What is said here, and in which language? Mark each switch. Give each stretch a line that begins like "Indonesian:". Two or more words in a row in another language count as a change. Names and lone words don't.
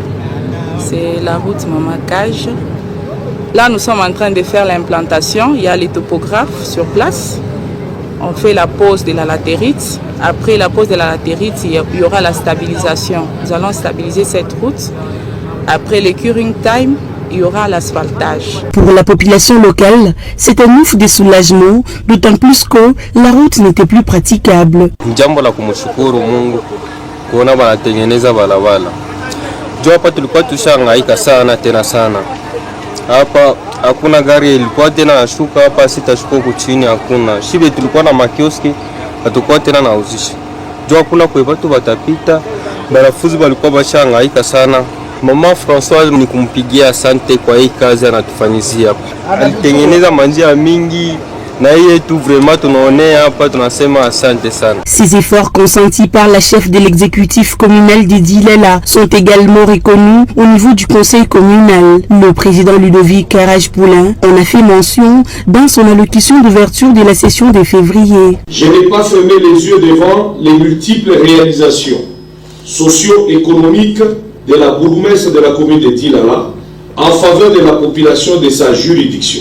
French: C'est la route Mama Cage. Là nous sommes en train de faire l'implantation. Il y a les topographes sur place. On fait la pose de la latérite. Après la pose de la latérite, il y aura la stabilisation. Nous allons stabiliser cette route. Après le
English: curing time,
French: il y aura l'asphaltage. Pour la population locale, c'est un ouf de soulagement, d'autant plus que la route n'était plus praticable.
Swahili: Jambo la kumshukuru Mungu kuona wanatengeneza barabara. Jo hapa tulikuwa tushangaika sana tena sana. Hapa hakuna gari ilikuwa tena nashuka hapa, sitashuka huku chini hakuna. Shibe tulikuwa na makioski, hatakuwa tena nauzisha. Jo hakuna kwa watu watapita, barafuzi walikuwa bashangaika sana. Mama Françoise ni kumpigia asante kwa hii kazi anatufanyizia hapa. Alitengeneza manjia mingi na hii yetu vraiment tunaonea hapa, tunasema asante sana.
French: Ces efforts consentis par la chef de l'exécutif communal de Dilala sont également reconnus au niveau du conseil communal. Le président Ludovic Karaj-Poulin en a fait mention dans son allocution d'ouverture de la session de février. Je n'ai pas fermé les yeux devant les multiples réalisations socio-économiques de la bourgmestre de la commune de Dilala en faveur de la population de sa juridiction.